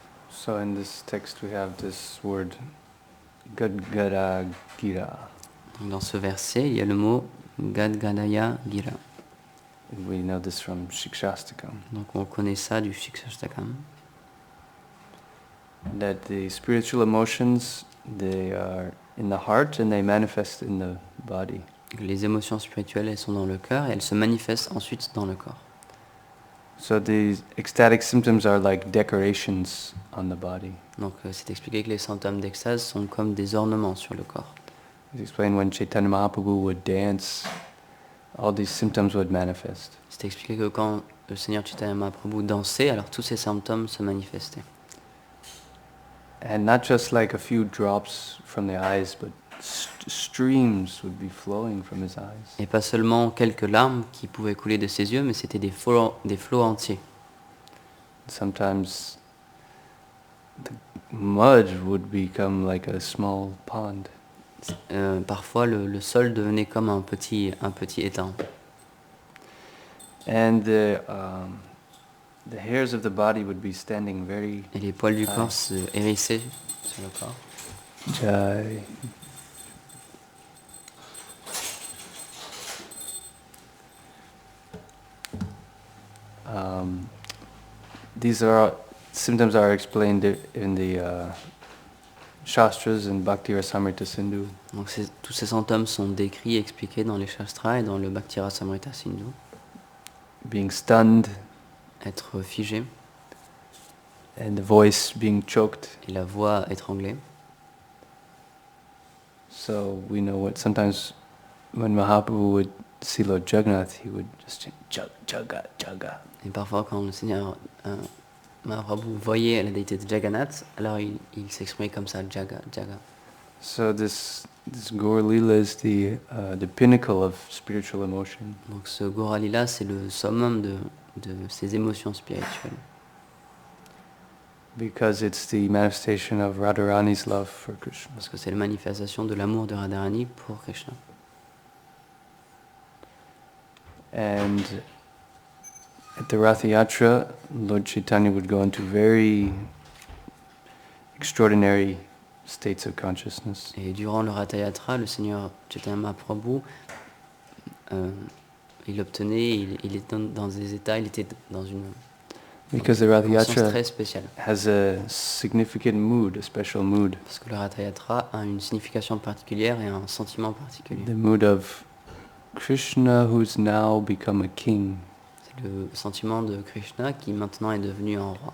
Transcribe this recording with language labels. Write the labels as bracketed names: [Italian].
[English] So in this text we have this word Gadgada Gira. [French] Dans ce verset, il y a le mot Gadgadaya Gira. [English] And we know this from Shikshastakam. [French] Donc on connaît ça du Shikshastakam. [English] That the spiritual emotions, they are in the heart and they manifest in the body. [French] Les émotions spirituelles, elles sont dans le cœur et elles se manifestent ensuite dans le corps. [English] So these ecstatic symptoms are like decorations on the body. [French] Donc c'est expliqué que les symptômes d'extase sont comme des ornements sur le corps. [English] It's explained when Chaitanya Mahaprabhu would dance, all these symptoms would manifest. [French] C'est expliqué que quand le Seigneur Chaitanya Mahaprabhu dansait, alors tous ces symptômes se manifestaient. [English] And not just like a few drops from the eyes, but streams would be flowing from his eyes. [French] Et pas seulement quelques larmes qui pouvaient couler de ses yeux, mais c'était des flots entiers. [English] Sometimes the mud would become like a small pond. [French] Parfois, le sol devenait comme un petit étang. [English] And the hairs of the body would be standing very [French] Et les poils du corps se hérissaient sur le corps. Jai. [English] These symptoms are explained in the Shastras and Bhakti Rasamrita Sindhu. [French] Donc tous ces symptômes sont décrits et expliqués dans les Shastras et dans le Bhakti Rasamrita Sindhu. [English] Being stunned, [French] être figé, [English] and the voice being choked. [French] Et la voix étranglée. [English] So we know what sometimes when Mahaprabhu would see Lord Jagannath, he would just chant Jaga, Jaga. [French] Et parfois quand le Seigneur Mahaprabhu voyait la déité de Jagannath, alors il s'exprimait comme ça, Jaga, Jaga. [English] So this Gaur Lila is the pinnacle of spiritual emotion. [French] Donc ce Gaura Lila, c'est le summum de ces émotions spirituelles. [English] Because it's the manifestation of Radharani's love for Krishna. [French] Parce que c'est la manifestation de l'amour de Radharani pour Krishna. [English] And at the Ratha Yatra, Lord Chaitanya would go into very extraordinary states of consciousness. [French] Et durant le Ratha Yatra, le Seigneur Chaitanya Mahaprabhu, il était dans des états, il était dans une [English] Because the Ratha Yatra [French] très spéciale. [English] has a significant mood, a special mood. [French] Parce que le Ratha Yatra a une signification particulière et un sentiment particulier. [English] The mood of Krishna who's now become a king. [French] C'est le sentiment de Krishna qui maintenant est devenu un roi.